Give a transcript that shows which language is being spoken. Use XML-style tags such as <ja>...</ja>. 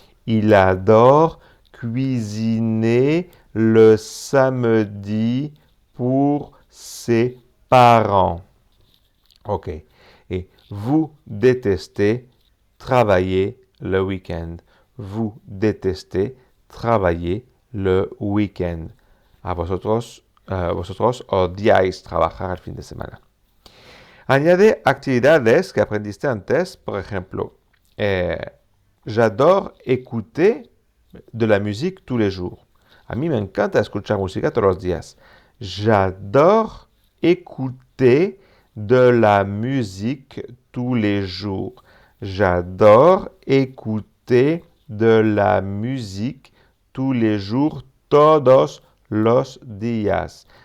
<fr>Il adore cuisiner le samedi pour ses parents. Ok. Et vous détestez travailler le week-end. Vous détestez travailler le week-end.</fr> <es>A vosotros odiáis trabajar el fin de semana. Añade actividades que aprendiste antes. Por ejemplo,</es> <fr>j'adore écouter de la musique tous les jours.</fr> <es>A mí me encanta escuchar música todos los días.</es> <fr>J'adore écouter de la musique tous les jours. J'adore écouter de la musique tous les jours,</fr> <es>todos los días.</es>